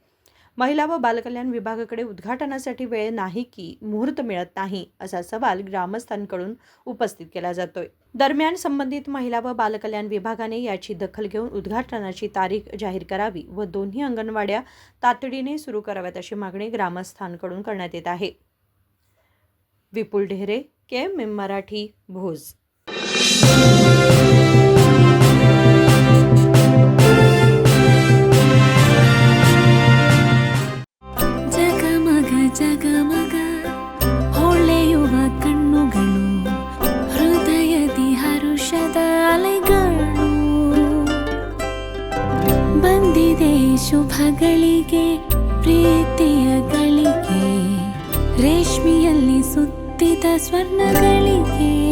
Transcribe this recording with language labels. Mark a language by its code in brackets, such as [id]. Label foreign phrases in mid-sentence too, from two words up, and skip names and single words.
[mr] महिला व बालकल्याण विभागाकडे उद्घाटनासाठी वेळ नाही की मुहूर्त मिळत नाही असा सवाल ग्रामस्थांकडून उपस्थित केला जातोय. दरम्यान संबंधित महिला व बालकल्याण विभागाने याची दखल घेऊन उद्घाटनाची तारीख जाहीर करावी व दोन्ही अंगणवाड्या तातडीने सुरू कराव्यात अशी मागणी ग्रामस्थांकडून करण्यात येत आहे. विपुल ढेरे, KMM मराठी, भोज. [kn] ಜಗಮಗ ಹೊಳೆಯುವ ಕಣ್ಣುಗಳು ಹೃದಯದಿ ಹರುಷದ ಅಲೆಗಳು ಬಂದಿದೆ ಶುಭಗಳಿಗೆ ಪ್ರೀತಿಯ ಗಳಿಗೆ ರೇಷ್ಮೆಯಲ್ಲಿ ಸುತ್ತಿದ ಸ್ವರ್ಣಗಳಿಗೆ.